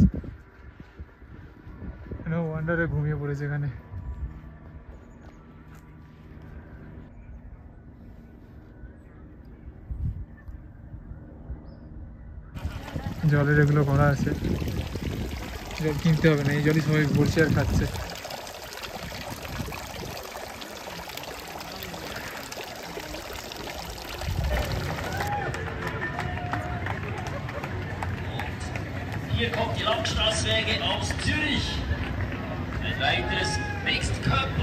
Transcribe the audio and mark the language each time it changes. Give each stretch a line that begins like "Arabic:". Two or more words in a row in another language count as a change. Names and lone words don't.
English: no wonder
Bangla: ঘুমিয়ে পড়েছে এখানে। জলের এগুলো করা আছে, জল কিনতে হবে না, এই জলই সবাই ভরছে আর খাচ্ছে।
German: Hier kommt die Langstraßwege aus Zürich. Ein weiteres
English: Mixed Couple.